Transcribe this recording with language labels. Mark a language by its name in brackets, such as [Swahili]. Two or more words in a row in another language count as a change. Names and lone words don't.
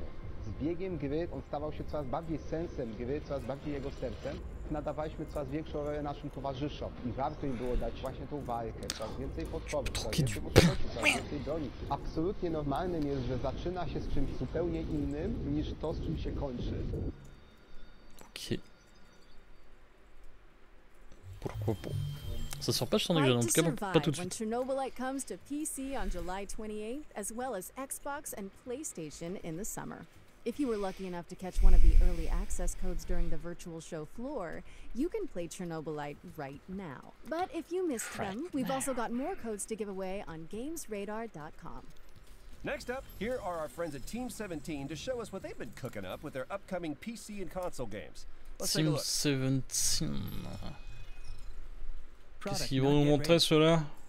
[Polish] Z biegiem gry on stawał się coraz bardziej sensem gry, coraz bardziej jego sercem. Nadawaliśmy coraz większą rolę naszym towarzyszom i warto im było dać właśnie tą walkę, coraz więcej podporów, coraz więcej możliwości, coraz więcej broni. Absolutnie normalnym jest, że zaczyna się z czymś zupełnie innym niż to, z czym się kończy. [French] Ok. Pourquoi pas? Ça sort pas sur [English] Next Gen, [French] en tout cas pas tout de suite. [English] Chernobylite comes to PC on July 28th, as well as Xbox and PlayStation in the summer. If you were lucky enough to catch one of the early access codes during the virtual show floor, you can play Chernobylite right now. But if you missed them, we've also got more codes to give away on GamesRadar.com. Next up, here are our friends at Team 17 to show us what they've been cooking up with their upcoming PC and console games. Let's take a look. Team 17. [French] Qu'est-ce qu'ils vont nous montrer ceux-là?